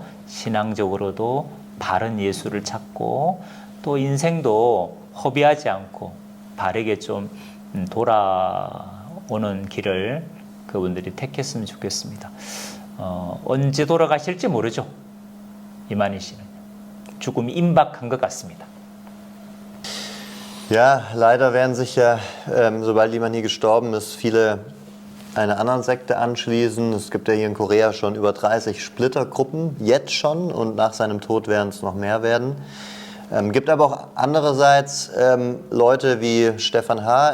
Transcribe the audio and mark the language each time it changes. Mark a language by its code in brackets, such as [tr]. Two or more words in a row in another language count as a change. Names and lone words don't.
[ko] 신앙적으로도 바른 예수를 찾고 또 인생도 허비하지 않고 바르게 좀 돌아오는 길을 그분들이 택했으면 좋겠습니다. 언제 돌아가실지 모르죠. 이만희 씨는 죽음이 임박한 것 같습니다. [de] Ja, leider werden sich ja, sobald jemand hier gestorben ist, viele einer anderen Sekte anschließen. Es gibt ja hier in Korea schon über 30 Splittergruppen, jetzt schon, und nach seinem Tod werden es noch mehr werden. Gibt aber auch andererseits Leute wie Stefan H.